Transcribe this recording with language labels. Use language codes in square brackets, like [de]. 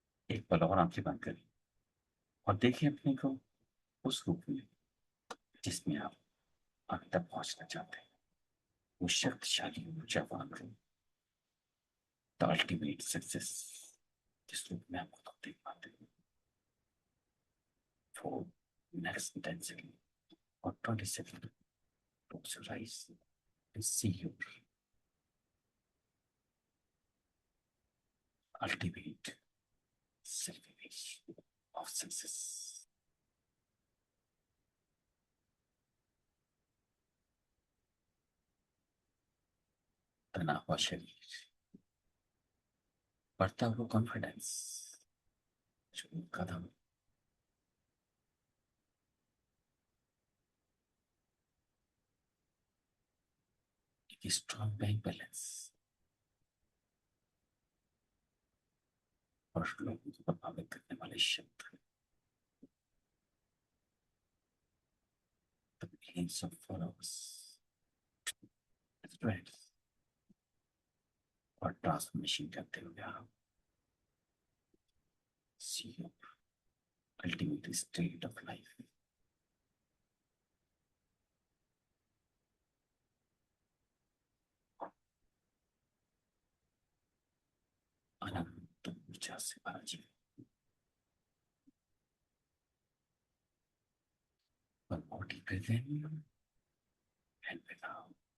[hi] एक पल और आंखें बंद करें और देखिए अपने को उस रूप में जिसमें आप अभी तक पहुंचना चाहते हैं। वो शक्तिशाली ऊर्जावान रूप, [en] the ultimate success, [hi] जिस रूप में आपको तो देख पाते हैं। [en] For next 10 seconds or 20 seconds, close your eyes and see your ultimate self-image of success. [hi] तना हुआ शरीर, बढ़ता हुआ कॉन्फिडेंस, कदम, एक स्ट्रॉन्ग बैंक बैलेंस और लोगों को प्रभावित करने वाले शब्द, [en] the millions of followers, friends [hi] और ट्रांसफॉर्मेशन करते हुए आप [en] see your ultimate state of life. [hi] अनंत ऊर्जा से भरा जीवन, [en] one body breathe in and breathe out.